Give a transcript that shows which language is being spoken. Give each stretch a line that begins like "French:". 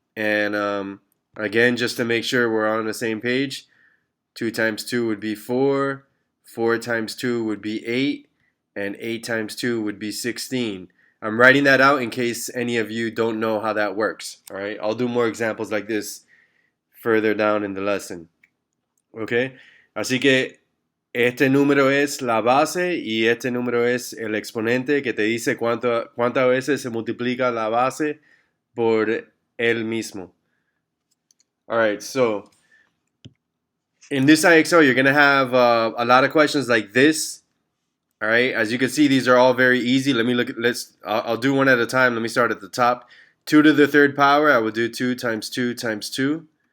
English: And again, just to make sure we're on the same page, 2 times 2 would be 4, 4 times 2 would be 8, and 8 times 2 would be 16. I'm writing that out in case any of you don't know how that works. All right? I'll do more examples like this further down in the lesson. Okay?
Spanish: Así que este número es la base y este número es el exponente que te dice cuántas veces se multiplica la base por él mismo.
English: Alright, so in this IXL, you're going to have a lot of questions like this. Alright, as you can see, these are all very easy. Let me look at, I'll do one at a time. Let me start at the top. 2 to the 3rd power, I would do 2 times 2 times 2.